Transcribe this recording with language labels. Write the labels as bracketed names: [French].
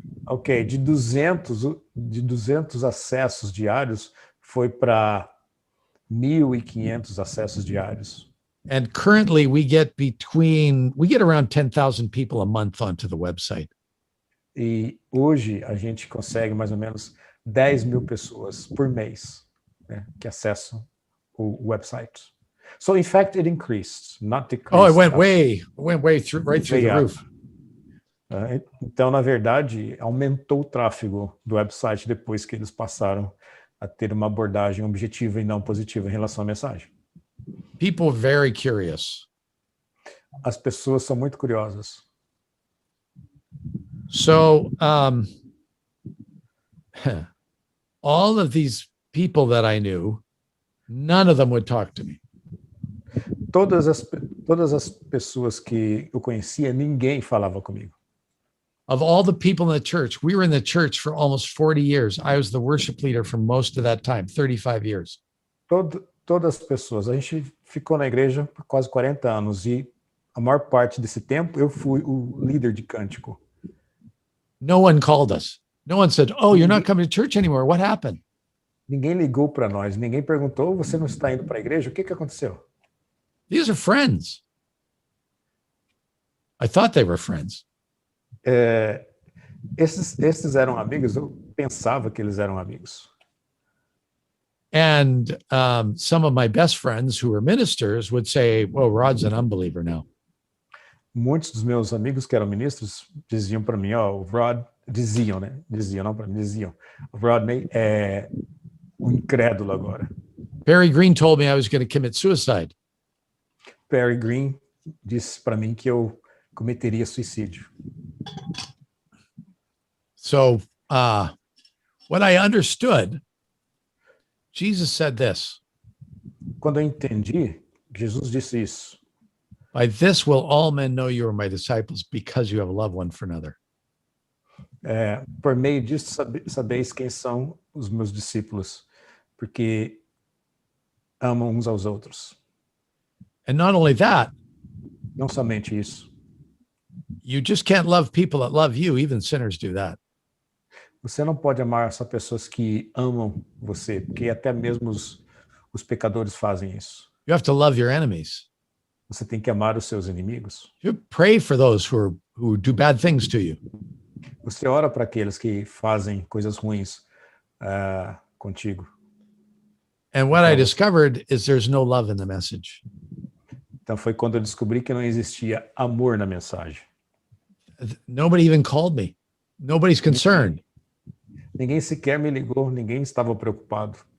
[Portuguese] Ok, de 200 acessos diários foi para 1.500 acessos diários. [English] And currently we get around 10,000 people a month onto the website. [Portuguese] E hoje a gente consegue mais ou menos 10.000 pessoas por mês, né, que acessam o website. [English] So in fact it increased, not decreased. Oh, it went way through, right through the roof. [Portuguese] Então, na verdade, aumentou o tráfego do website depois que eles passaram a ter uma abordagem objetiva e não positiva em relação à mensagem. [English] People very curious. [Portuguese] As pessoas são muito curiosas. [English] So, all of these people that I knew, none of them would talk to me. [Portuguese] Todas as pessoas que eu conhecia, ninguém falava comigo. [English] Of all the people in the church, we were in the church for almost 40 years. I was the worship leader for most of that time, 35 years. [Portuguese] Todas as pessoas. A gente ficou na igreja por quase 40 anos e a maior parte desse tempo eu fui o líder de cântico. [English] No one called us. No one said, "Oh, you're not coming to church anymore. What happened?" [Portuguese] Ninguém ligou para nós, ninguém perguntou, você não está indo para a igreja? O que aconteceu? [English] These are friends. I thought they were friends. [Portuguese] Esses eram amigos, eu pensava que eles eram amigos. [English] And some of my best friends who were ministers would say, "Well, Rod's an unbeliever now." [Portuguese] Muitos dos meus amigos que eram ministros diziam para mim, o Rod, diziam, não para mim, diziam, o Rodney é um incrédulo agora. [English] Barry Green told me I was going to commit suicide. [Portuguese] Barry Green disse para mim que eu cometeria suicídio. [English] So, when I understood, Jesus said this. [Portuguese] Quando eu entendi, Jesus disse isso. [English] By this will all men know you are my disciples, because you have love one for another. [Portuguese] Por meio disso, sabeis quem são os meus discípulos, porque amam uns aos outros. [English] And not only that, [Portuguese] não somente isso. [English] You just can't love people that love you. Even sinners do that. [Portuguese] Você não pode amar só pessoas que amam você, porque até mesmo os pecadores fazem isso. [English] You have to love your enemies. [Portuguese] Você tem que amar os seus inimigos. [English] You pray for those who do bad things to you. [Portuguese] Você ora para aqueles que fazem coisas ruins contigo. [English] And what I discovered is there's no love in the message. [Portuguese] Então foi quando eu descobri que não existia amor na mensagem. [English] Nobody even called me. Nobody's concerned. [Portuguese] Ninguém sequer me ligou, ninguém estava preocupado.